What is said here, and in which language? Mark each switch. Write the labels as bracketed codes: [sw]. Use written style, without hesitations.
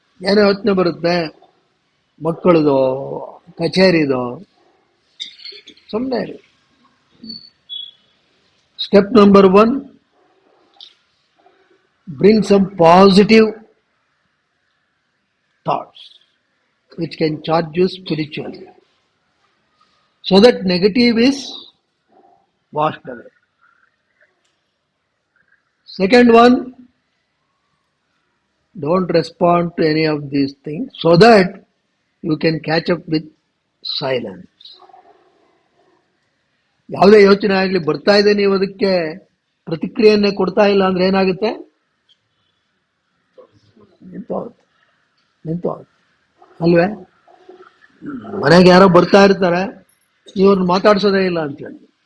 [kn] ಏನೋ ಯೋಚನೆ ಬರುತ್ತೆ, ಮಕ್ಕಳದು, ಕಚೇರಿದು, ಸುಮ್ಮನೆ. [en] Step number 1, bring some positive thoughts which can charge you spiritually, so that negative is washed away. Second one, don't respond to any of these things, so that you can catch up with silence. [kn] ಯಾವುದೇ ಯೋಚನೆ ಆಗಲಿ ಬರ್ತಾ ಇದೆ, ನೀವು ಅದಕ್ಕೆ ಪ್ರತಿಕ್ರಿಯೆಯನ್ನೇ ಕೊಡ್ತಾ ಇಲ್ಲ ಅಂದ್ರೆ ಏನಾಗುತ್ತೆ? ನಿಂತು ಹೋಗುತ್ತೆ, ನಿಂತು ಹೋಗುತ್ತೆ ಅಲ್ವೇ? ಮನೆಗೆ ಯಾರೋ ಬರ್ತಾ ಇರ್ತಾರೆ, ಇವ್ರನ್ನ ಮಾತಾಡ್ಸೋದೇ ಇಲ್ಲ ಅಂತೇಳಿ.